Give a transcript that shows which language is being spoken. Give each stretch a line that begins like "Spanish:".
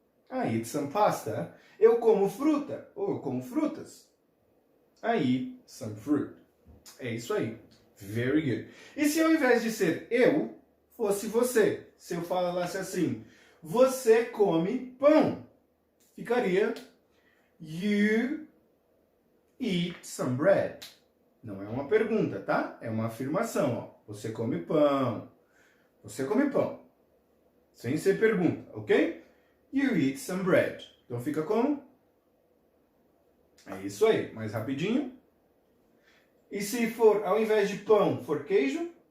English: I eat some pasta.
Portuguese: Eu como fruta. Ou eu como frutas.
English: I eat some fruit.
Portuguese: É isso aí.
English: Very good.
Portuguese: E se ao invés de ser eu, fosse você? Se eu falasse assim, você come pão. Ficaria
English: you eat some bread.
Portuguese: Não é uma pergunta, tá? É uma afirmação, ó. Você come pão. Você come pão. Sem ser pergunta, ok?
English: You eat some bread.
Portuguese: Então fica como? É isso aí, mais rapidinho. E se for, ao invés de pão, for queijo?